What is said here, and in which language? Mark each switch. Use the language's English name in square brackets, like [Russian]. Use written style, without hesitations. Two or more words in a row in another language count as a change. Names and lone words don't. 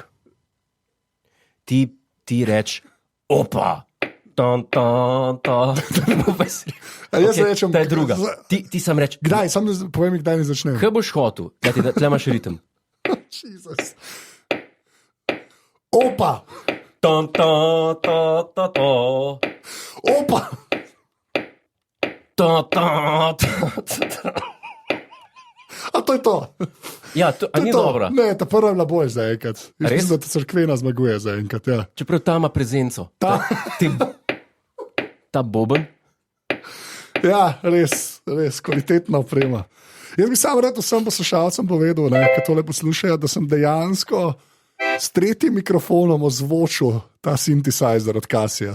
[Slovenian] Ti reč, opa, tan. Jaz rečem, ta je druga. Ti sam reč. Kdaj? Sam povem, kdaj mi začnem. Kaj boš hotel? Tle imaš ritem. Jezus. Opa! Ta, ta, ta, ta, ta. Opa! Ta, ta, ta, ta. A to je to. Ja, to ni to. dobro. Ne, ta prva je bila bolj zaenkrat. Res? Mislim, da ta crkvena zmaguje zaenkrat. Ja. Čeprav ta ima prezenco. Ta boben. Ja, res, kvalitetna oprema. Jaz bi samo rad vsem poslušalcem povedal, ki tole poslušajo, da sem dejansko s tretjim mikrofonom ozvočil ta synthesizer od Casija.